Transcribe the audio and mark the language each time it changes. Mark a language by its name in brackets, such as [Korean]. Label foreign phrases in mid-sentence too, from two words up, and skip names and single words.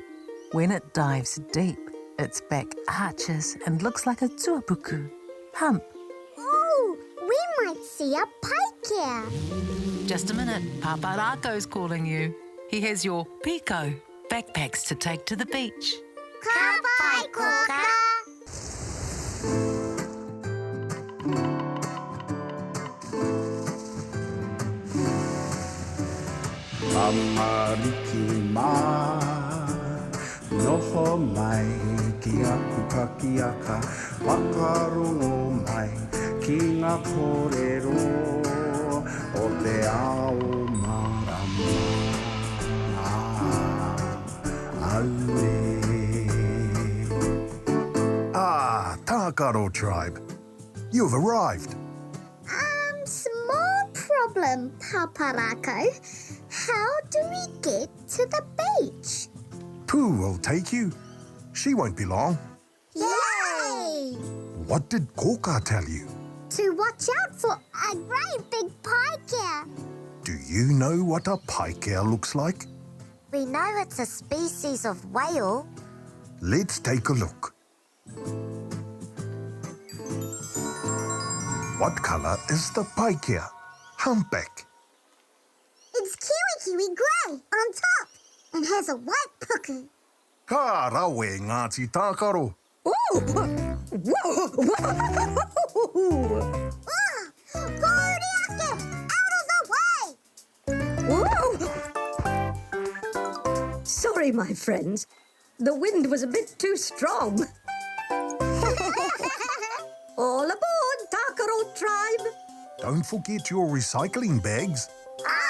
[English] When it dives deep, its back arches and looks like a tuapuku, hump. Oh, we might see a Paikea. Just a minute, Pāpā Rākau's calling you. He has your piko, backpacks to take to the beach. [Māori] Ka pai, Kōkā. Amariki mā, noho mai ki aku kakiaka, whakarongo mai ki ngā kōrero. O te ao marama aue. Tākaro Tribe. [English] You've arrived. Small problem, Pāpā Rākau. How do we get to the beach? Pooh will take you. She won't be long. Yay! What did Kōkā tell you? To watch out for a great big Paikea. Do you know what a Paikea looks like? We know it's a species of whale. Let's take a look. What colour is the Paikea? Humpback. It's kiwi grey on top and has a white puku. [Māori] Ka rawe, Ngāti Tākaro. Gordiaske, [English] out of the way! Sorry, my friends. The wind was a bit too strong. All aboard, Tākaro Tribe. Don't forget your recycling bags.